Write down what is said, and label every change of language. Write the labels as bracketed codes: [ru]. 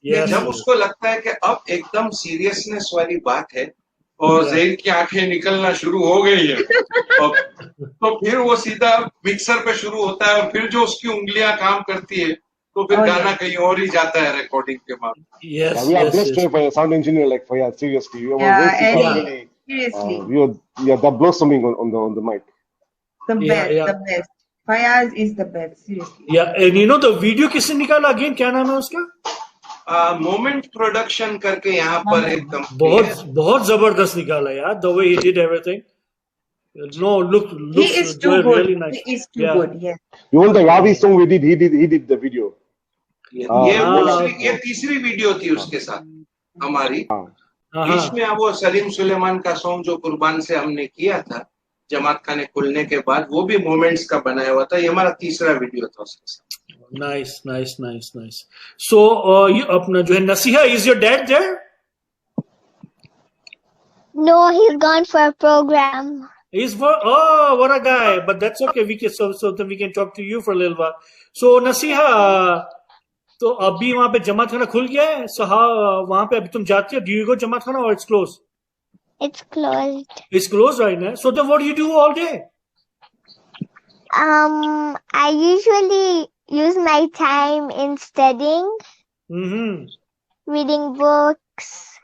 [hi] जब उसको लगता है कि अब एकदम सीरियसनेस वाली बात है और ज़हीर की आंखें निकलना शुरू हो गई है, तो फिर वो सीधा मिक्सर पे शुरू होता है, और फिर जो उसकी उंगलियां काम करती है तो फिर गाना कहीं और ही जाता है रिकॉर्डिंग के बाद। [en] We are blessed to have a sound engineer like Fayaz, seriously. You're the blossoming on the mic. The best. Fayaz is the best, seriously. Yeah, and the video [hi] किसने निकाला [en] again? [hi] क्या नाम है उसका? मोमेंट प्रोडक्शन करके यहाँ पर एकदम बहुत जबरदस्त निकाला यार, [en] the way he did everything. No, look, he is too good. Really nice. He is too good. Yes. Even the Ravi song we did, he did the video. [hi] ये तीसरी वीडियो थी उसके साथ हमारी। इसमें वो सलीम सुलेमान का सॉन्ग जो कुर्बान से हमने किया था जमात खाने खुलने के बाद, वो भी मोमेंट्स का बनाया हुआ था। ये हमारा तीसरा वीडियो था उसके साथ। [en] Nice. So, [hi] अपना जो है [en] Naseeha, is your dad there? No, he's gone for a program. What a guy! But that's okay. We can so then we can talk to you for a little while. [hi] So Naseeha, तो अभी वहाँ पे जमात खाना खुल गया है? So वहाँ पे अभी तुम जाती हो? [en] Do you go jamat khana or it's closed? It's closed. It's closed right now. So then what do you do all day? I usually use my time in studying, reading books.